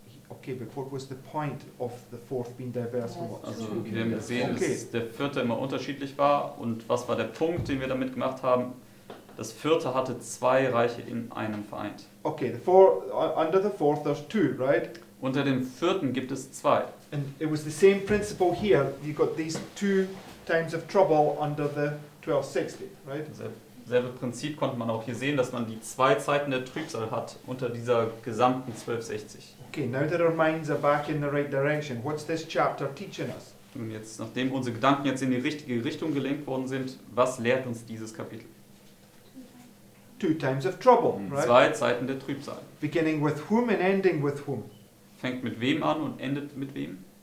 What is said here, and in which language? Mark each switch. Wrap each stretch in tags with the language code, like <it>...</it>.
<en>Okay, but what was the point of the fourth being diverse from what?</en> <de>Also wir haben gesehen,</de> <en>Okay.</en> <de>dass der vierte immer unterschiedlich war. Und was war der Punkt, den wir damit gemacht haben? Das vierte hatte zwei Reiche in einem vereint.</de> <en>Okay, under the fourth there's two, right?</en> <de>Unter dem vierten gibt es zwei.</de> <en>And it was the same principle here. You got these two times of trouble under the 1260, right?</en> <de>Selbe Prinzip konnte man auch hier sehen, dass man die zwei Zeiten der Trübsal hat unter dieser gesamten 1260.</de> <en>Okay, now that our minds are back in the right direction, what's this chapter teaching us?</en> <de>Und jetzt, nachdem unsere Gedanken jetzt in die richtige Richtung gelenkt worden sind, was lehrt uns dieses Kapitel?</de> <en>Two times of trouble, right?</en> <de>Zwei Zeiten der Trübsal.</de> <en>Beginning with whom and ending with whom?</en> <de>Fängt mit wem an und endet mit wem?</de>